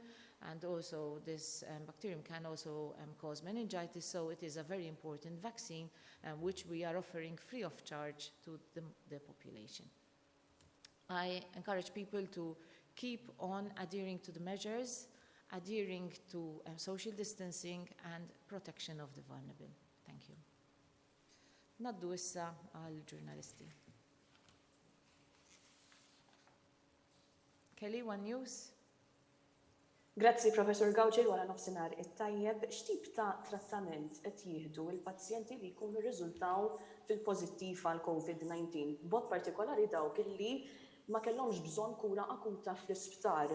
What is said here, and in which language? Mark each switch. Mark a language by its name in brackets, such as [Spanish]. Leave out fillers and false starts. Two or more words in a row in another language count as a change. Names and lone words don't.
[English] And also this bacterium can also cause meningitis, so it is a very important vaccine which we are offering free of charge to the population. I encourage people to keep on adhering to the measures, adhering to social distancing and protection of the vulnerable. Thank you. [Maltese] Naddu issa għal-ġurnalisti. Kelly, One News. Grazzi, Professor Gawġi, wara nofsinhar it-tajjeb, x'tip ta' trattament qed jieħdu l-pazjenti li jkunu rriżultaw fil-pożittiv għal COVID-19, b'mod partikolari dawk illi ma kellhomx bżonn kura akuta fl-isptar.